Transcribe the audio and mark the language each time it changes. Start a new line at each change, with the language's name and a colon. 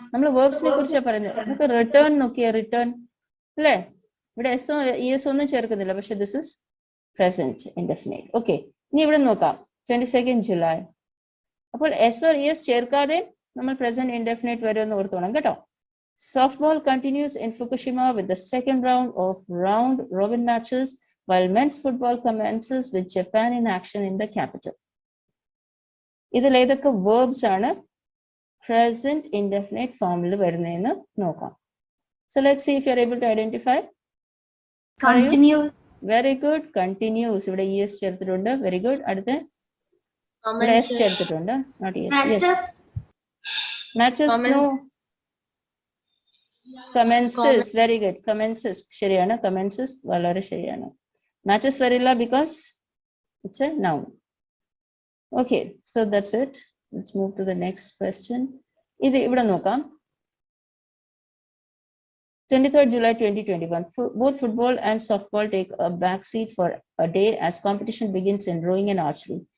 Malayalam: നമ്മൾ verbsനെ കുറിച്ചാണ് പറയുന്നത്. നമുക്ക് return നോക്കിയേ, return അല്ലേ? ഇവിടെ എസ് ഇഎസ് ഒന്നും ചേർക്കുന്നില്ല, പക്ഷെ
English: This is present indefinite.
Malayalam: Okay, ഇനി ഇവിടെ നോക്കാം 22 ജൂലൈ. അപ്പോൾ എസ് ഓർ ഇഎസ് ചേർക്കാതെ നമ്മൾ പ്രസന്റ് ഇൻഡെഫിനിറ്റ് വരുമെന്ന് ഓർത്തോണം കേട്ടോ.
English: Softball continues in Fukushima with the second round of round robin matches, while men's football commences with Japan in action in the capital.
Malayalam: ഇതിൽ ഏതൊക്കെ verbs ആണ് present indefinite ഫോമിൽ വരുന്നതെന്ന് നോക്കാം.
English: So let's see if you're able to identify. Continues. Very good. Continues.
Malayalam: ഇവിടെ es ചേർത്തിട്ടുണ്ട്.
English: Very good.
Malayalam: അടുത്ത ഇവിടെ s ചേർത്തിട്ടുണ്ട്.
English: Not es. Matches. Yes. Matches. No. Commences. Very good. Commences.
Malayalam: ശരിയാണ്. Commences വളരെ ശരിയാണ്.
English: Matches വരില്ല because it's a noun. Okay. So that's it. Let's move to the next question.
Malayalam: ഇത് ഇവിടെ നോക്കാം.
English: 23rd July 2021, both football and softball take a backseat for a day as competition begins in rowing and archery.